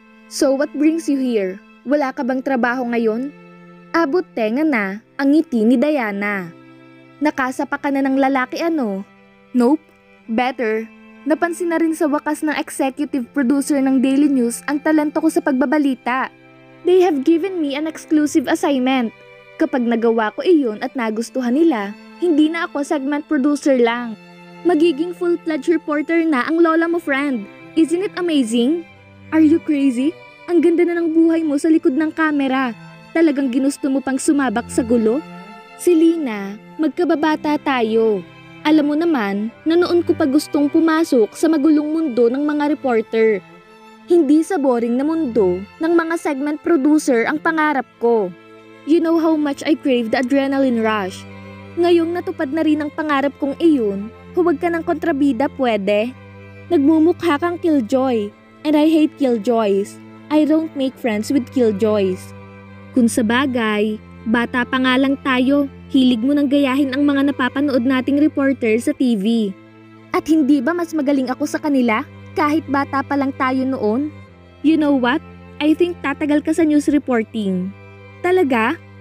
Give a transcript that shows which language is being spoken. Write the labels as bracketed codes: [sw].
[en] "So what brings you here? [tl] Wala ka bang trabaho ngayon?" Abot tenga na ang ngiti ni Diana. "Nakasapa ka na ng lalaki ano?" [en] "Nope. Better. [tl] Napansin na rin sa wakas ng executive producer ng Daily News ang talento ko sa pagbabalita. [en] They have given me an exclusive assignment. [tl] Kapag nagawa ko iyon at nagustuhan nila, hindi na ako segment producer lang. Magiging full-fledged reporter na ang lola mo, friend. [en] Isn't it amazing? Are you crazy? [tl] Ang ganda na ng buhay mo sa likod ng kamera. Talagang ginusto mo pang sumabak sa gulo?" "Selena, magkababata tayo. Alam mo naman na noon ko pa gustong pumasok sa magulong mundo ng mga reporter. Hindi sa boring na mundo ng mga segment producer ang pangarap ko. [en] You know how much I crave the adrenaline rush. [tl] Ngayong natupad na rin ang pangarap kong iyon, huwag ka ng kontrabida, pwede? Nagmumukha kang killjoy, [en] and I hate killjoys. I don't make friends with killjoys." [tl] "Kung sa bagay, bata pa nga lang tayo, hilig mo nang gayahin ang mga napapanood nating reporter sa TV. At hindi ba mas magaling ako sa kanila kahit bata pa lang tayo noon? [en] You know what? I think [tl] tatagal ka sa news reporting." "Talaga?"